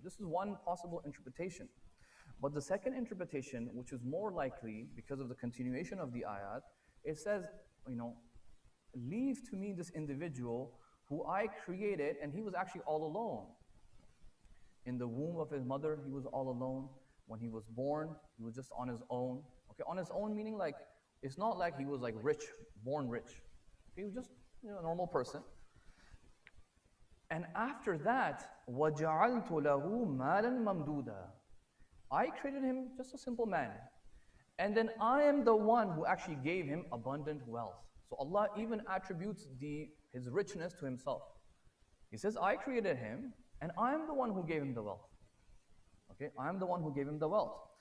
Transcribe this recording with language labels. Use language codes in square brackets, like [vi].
[en] This is one possible interpretation. But the second interpretation, which is more likely because of the continuation of the ayat, it says, leave to me this individual who I created, and he was actually all alone. In the womb of his mother, he was all alone. When he was born, he was just on his own. Okay, on his own meaning like, it's not like he was like rich, born rich. He was just a normal person. And after that, [ar] وَجَعَلْتُ لَهُ مَالًا مَمْدُودًا. [en] I created him just a simple man. And then I am the one who actually gave him abundant wealth. So Allah even attributes his richness to himself. He says, I created him, and I am the one who gave him the wealth. Okay, I am the one who gave him the wealth.